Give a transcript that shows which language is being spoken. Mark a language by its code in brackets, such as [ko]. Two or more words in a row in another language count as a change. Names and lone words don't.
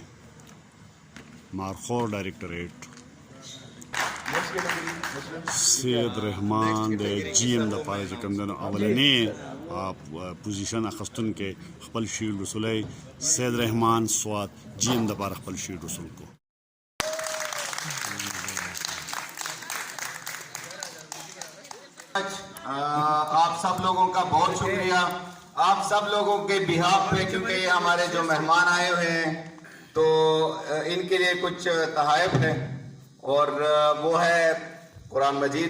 [ps] مارخور ډایریکټریټ سید رحمان د جی ایم د پاره چې کوم دی اولنی پوزیشن اخستون کې خپل شیلډ وصولای. سید رحمان سوات جی ایم د پاره خپل شیلډ وصول کو. [ur] آپ سب لوگوں کا بہت شکریہ آپ سب لوگوں کے بہاف پہ کیونکہ یہ ہمارے جو مہمان آئے ہوئے ہیں تو ان کے لیے کچھ تحائف ہے اور وہ ہے قرآن مجید.